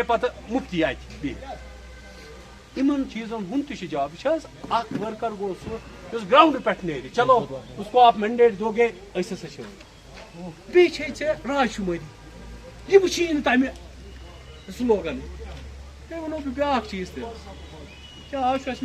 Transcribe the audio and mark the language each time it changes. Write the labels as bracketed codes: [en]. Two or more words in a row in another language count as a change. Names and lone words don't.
[ks] پتہٕ مُفتی اتہِ بیٚیہِ یِمن چیٖزن ہُنٛد تہِ چھُ جواب یہِ چھِ حظ اکھ ؤرکر گوٚو سُہ یُس گراوُنٛڈ پٮ۪ٹھ نیرِ [ur] چلو اس کو آپ مینڈیٹ دو گے [ks] أسۍ ہسا چھِ بیٚیہِ چھے ژےٚ راے شُمٲری یہِ وٕچھی نہٕ تمہِ سلوگن بیٚیہِ وَنو بہٕ بیٛاکھ چیٖز تہِ کیٛاہ آز چھُ اَسہِ